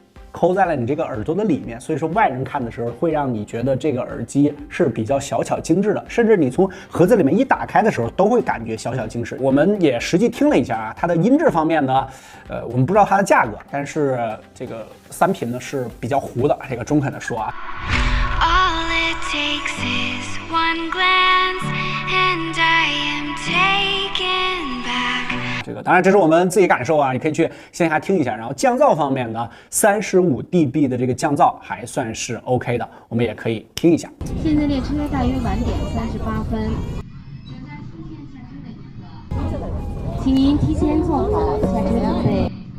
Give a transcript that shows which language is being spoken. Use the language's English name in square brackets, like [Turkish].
[Chinese] 抠在了你这个耳朵的里面，所以说外人看的时候会让你觉得这个耳机是比较小巧精致的，甚至你从盒子里面一打开的时候都会感觉小巧精致。我们也实际听了一下啊，它的音质方面呢，我们不知道它的价格，但是这个3频呢是比较糊的，这个中肯的说啊。 [English] All it takes is one glance, and I am taken back. [Chinese] 这个当然这是我们自己感受啊，你可以去线下听一下。然后降噪方面呢，35 dB 的这个降噪还算是 OK 的，我们也可以听一下。现在列车大约晚点38分，请您提前做好下车准备。